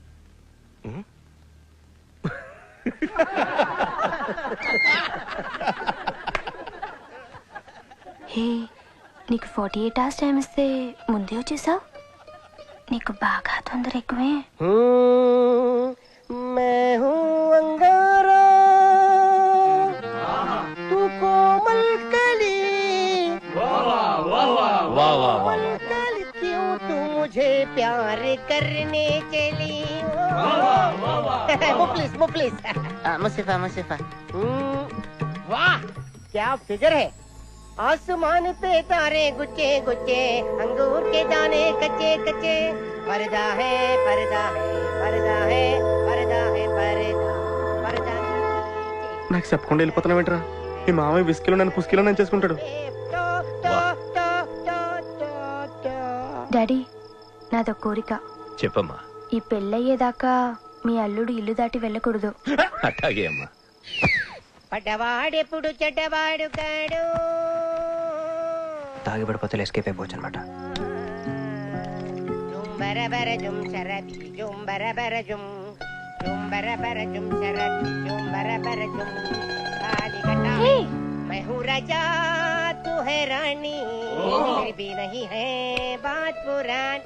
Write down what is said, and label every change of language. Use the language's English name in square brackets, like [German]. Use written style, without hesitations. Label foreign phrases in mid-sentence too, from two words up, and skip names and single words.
[Telugu] హే, నీకు 48 hours టైం ఇస్తే ముందే వచ్చేసావు. నీకు బాగా తొందర ఎక్కువే. [Hindi] मैं हूँ अंगारा, तू कोमल कली, कली क्यों तू मुझे प्यार करने चली. मुफलिस मुफलिस मुसीफा मुसीफा. वाह क्या फिगर है. आसमान पे तारे गुच्चे गुच्चे, अंगूर के दाने कच्चे कच्चे. पर्दा है पर्दा है पर्दा है पर्दा है पर्दा पर्दा. [Telugu] నాకు చెప్పకుండా వెళ్ళిపోతున్నావు ఏంట్రా? మీ మామయ్య విస్కీలో నన్ను పుస్కీలో నన్ను చేసుకుంటాడు. డాడీ, నాదో కోరిక. చెప్పమ్మా. ఈ పెళ్ళయ్యేదాకా మీ అల్లుడు ఇల్లు దాటి వెళ్ళకూడదు. అట్లాగే అమ్మా. పడ్డవాడెప్పుడు చెడ్డవాడు కాడు. తాగి పడిపోతే ఎస్కేప్ అయిపోవచ్చు అనమాట. [Hindi] बार बार झूम शराबी झूम बार बार झूम झूम बार बार झूम शराबी झूम बार बार झूम. కాలికటా मैं हूँ राजा तू है रानी, फिर भी नहीं है बात पुरानी.